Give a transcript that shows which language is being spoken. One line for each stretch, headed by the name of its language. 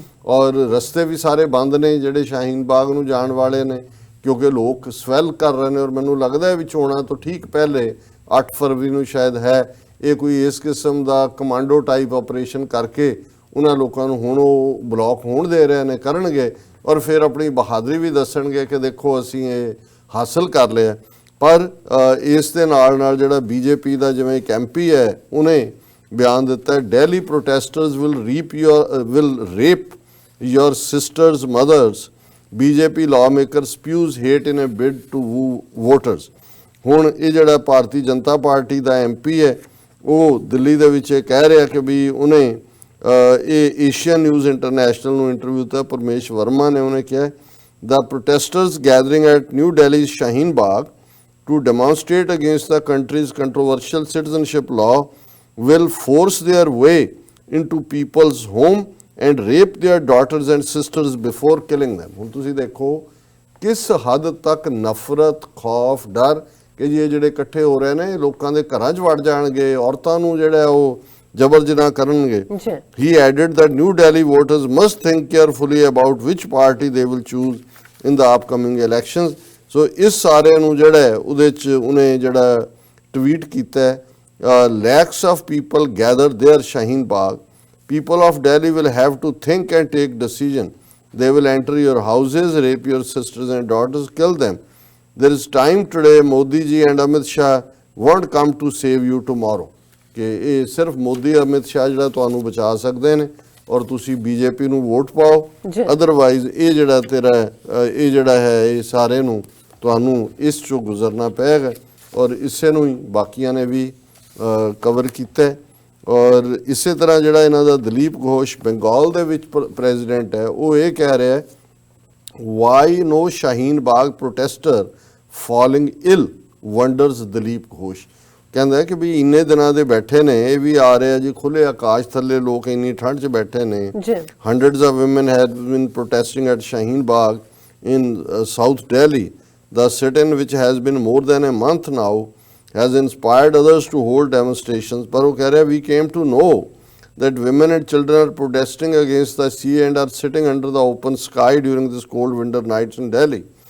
Punjabi: ਔਰ ਰਸਤੇ ਵੀ ਸਾਰੇ ਬੰਦ ਨੇ ਜਿਹੜੇ ਸ਼ਾਹੀਨ ਬਾਗ ਨੂੰ ਜਾਣ ਵਾਲੇ ਨੇ, ਕਿਉਂਕਿ ਲੋਕ ਸਵੈਲ ਕਰ ਰਹੇ ਨੇ। ਔਰ ਮੈਨੂੰ ਲੱਗਦਾ ਹੈ ਵੀ ਚੋਣਾਂ ਤੋਂ ਠੀਕ ਪਹਿਲੇ 8 ਫਰਵਰੀ ਨੂੰ ਸ਼ਾਇਦ ਹੈ, ਇਹ ਕੋਈ ਇਸ ਕਿਸਮ ਦਾ ਕਮਾਂਡੋ ਟਾਈਪ ਆਪਰੇਸ਼ਨ ਕਰਕੇ ਉਹਨਾਂ ਲੋਕਾਂ ਨੂੰ ਹੁਣ ਉਹ ਬਲੌਕ ਹੋਣ ਦੇ ਰਹੇ ਨੇ, ਕਰਨਗੇ, ਔਰ ਫਿਰ ਆਪਣੀ ਬਹਾਦਰੀ ਵੀ ਦੱਸਣਗੇ ਕਿ ਦੇਖੋ ਅਸੀਂ ਇਹ ਹਾਸਲ ਕਰ ਲਿਆ। ਪਰ ਇਸ ਦੇ ਨਾਲ ਜਿਹੜਾ BJP ਦਾ ਜਿਵੇਂ ਇੱਕ MP ਹੈ ਉਹਨੇ ਬਿਆਨ ਦਿੱਤਾ,
English: Delhi protesters will rape your sisters' mothers, BJP lawmaker spews hate in a bid to woo voters।
Punjabi: ਹੁਣ ਇਹ ਜਿਹੜਾ ਭਾਰਤੀ ਜਨਤਾ ਪਾਰਟੀ ਦਾ MP ਹੈ ਉਹ ਦਿੱਲੀ ਦੇ ਵਿੱਚ ਇਹ ਕਹਿ ਰਿਹਾ ਕਿ ਵੀ ਉਹਨੇ ਇਹ ਏਸ਼ੀਅਨ ਨਿਊਜ਼ ਇੰਟਰਨੈਸ਼ਨਲ ਨੂੰ ਇੰਟਰਵਿਊ ਦਿੱਤਾ, ਪਰਮੇਸ਼ ਵਰਮਾ ਨੇ। ਉਹਨੇ ਕਿਹਾ
English: the protesters gathering at New Delhi's Shaheen Bagh to demonstrate against the country's controversial citizenship law will force their way into people's home and rape their daughters and sisters before killing them।
Punjabi: ਹੁਣ ਤੁਸੀਂ ਦੇਖੋ ਕਿਸ ਹੱਦ ਤੱਕ ਨਫ਼ਰਤ, ਖੌਫ, ਡਰ ਕਿ ਜੀ ਇਹ ਜਿਹੜੇ ਇਕੱਠੇ ਹੋ ਰਹੇ ਨੇ ਇਹ ਲੋਕਾਂ ਦੇ ਘਰਾਂ 'ਚ ਵੜ ਜਾਣਗੇ, ਔਰਤਾਂ ਨੂੰ ਜਿਹੜਾ ਉਹ ਜ਼ਬਰ ਜਨਾਹ ਕਰਨਗੇ। ਜੀ
English: He added that New Delhi voters must think carefully about which party they will choose in the upcoming elections.
Punjabi: So ਇਸ ਸਾਰੇ ਨੂੰ ਜਿਹੜਾ ਹੈ ਉਹਦੇ 'ਚ ਉਹਨੇ ਜਿਹੜਾ ਟਵੀਟ ਕੀਤਾ ਹੈ,
English: lakhs of people gather there Shaheen Bagh. People of Delhi will have to think and take decision. They will enter your houses, rape your sisters and daughters, kill them. There is time today. Modi ji and Amit Shah won't come to save you tomorrow.
Punjabi: ਕਿ ਇਹ ਸਿਰਫ ਮੋਦੀ ਅਮਿਤ ਸ਼ਾਹ ਜਿਹੜਾ ਤੁਹਾਨੂੰ ਬਚਾ ਸਕਦੇ ਨੇ ਔਰ ਤੁਸੀਂ ਬੀਜੇਪੀ ਨੂੰ ਵੋਟ ਪਾਓ, ਜੀ। ਅਦਰਵਾਈਜ਼ ਇਹ ਜਿਹੜਾ ਤੇਰਾ ਇਹ ਜਿਹੜਾ ਹੈ ਇਹ ਸਾਰੇ ਨੂੰ ਤੁਹਾਨੂੰ ਇਸ ਚੋਂ ਗੁਜ਼ਰਨਾ ਪਏਗਾ। ਔਰ ਇਸੇ ਨੂੰ ਹੀ ਬਾਕੀਆਂ ਨੇ ਵੀ ਕਵਰ ਕੀਤਾ ਹੈ। ਔਰ ਇਸੇ ਤਰ੍ਹਾਂ ਜਿਹੜਾ ਇਹਨਾਂ ਦਾ ਦਲੀਪ ਘੋਸ਼ ਬੰਗਾਲ ਦੇ ਵਿੱਚ ਪ੍ਰੈਜ਼ੀਡੈਂਟ ਹੈ, ਉਹ ਇਹ ਕਹਿ ਰਿਹਾ ਹੈ,
English: why no Shaheen Bagh protester falling ill wonders
Punjabi: ਦਲੀਪ ਘੋਸ਼। ਕਹਿੰਦਾ ਕਿ ਵੀ ਇੰਨੇ ਦਿਨਾਂ ਦੇ ਬੈਠੇ ਨੇ, ਇਹ ਵੀ ਆ ਰਿਹਾ ਜੀ ਖੁੱਲੇ ਆਕਾਸ਼ ਥੱਲੇ, ਲੋਕ ਇੰਨੀ ਠੰਡ 'ਚ ਬੈਠੇ ਨੇ।
English: Hundreds of women have been protesting at Shaheen Bagh in South Delhi. The sit-in, which has been more than a month now, has inspired others to hold demonstrations.
Punjabi: ਪਰ ਉਹ ਕਹਿ ਰਿਹਾ,
English: we came to know that women and children are protesting against the sea and are sitting under the open sky during this cold winter nights in Delhi.